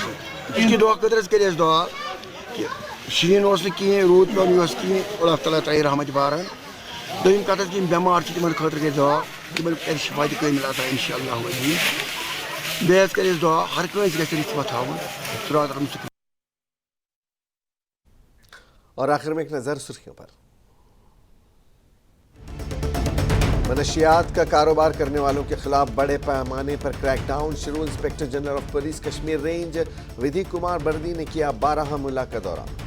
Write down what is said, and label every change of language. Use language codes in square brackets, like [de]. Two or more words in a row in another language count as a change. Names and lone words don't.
[ks] أزکہِ دۄہ خٲطرٕ حظ کٔرۍ اَسہِ دعا کہِ شیٖن اوس نہٕ کِہیٖنۍ، روٗد پیوٚو نہٕ اوس کِہیٖنۍ، اللہ تعالیٰ ترٛایہِ رحمتِ باران۔ دوٚیِم کَتھ حظ کہِ یِم بٮ۪مار چھِ تِمن خٲطرٕ گژھِ دعا، تِمن کَرِ شِفاعتِ کٲمِل عطا [ar] اِنشاء اللہ [ks] علیہ۔ بیٚیہِ حظ کَرِ اَسہِ دعا ہر کٲنٛسہِ گژھِ رِشوت تھاوُن، [ar] صراط المستقیٖم۔ [ur] اور آخر میں ایک نظر سرخیوں پر۔ منشیات کا کاروبار کرنے والوں کے خلاف بڑے پیمانے پر کریک ڈاؤن شروع۔ انسپکٹر جنرل آف پولیس کشمیر رینج ودھی کمار بردی نے کیا بارہمولہ کا دورہ۔